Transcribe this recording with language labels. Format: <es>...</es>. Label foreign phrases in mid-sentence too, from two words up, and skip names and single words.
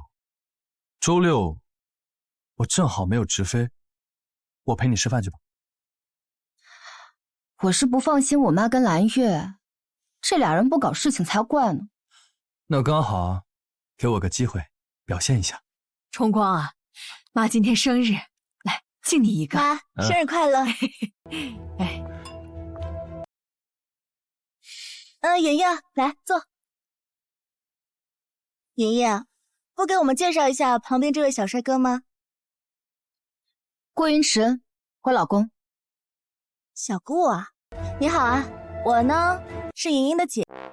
<zh>周6我正好沒有直飛，我陪你吃飯去吧。我是不放心我媽跟藍月，這倆人不搞事情才怪呢。那剛好啊， 給我個機會表現一下。崇光啊，媽今天生日，來敬你一個。媽，生日快樂！哎，莹莹，来坐。莹莹，不给我们介紹一下旁邊這位小帥哥嗎？郭雲池，我老公。小顧啊，你好啊，我呢是莹莹的姐。</zh>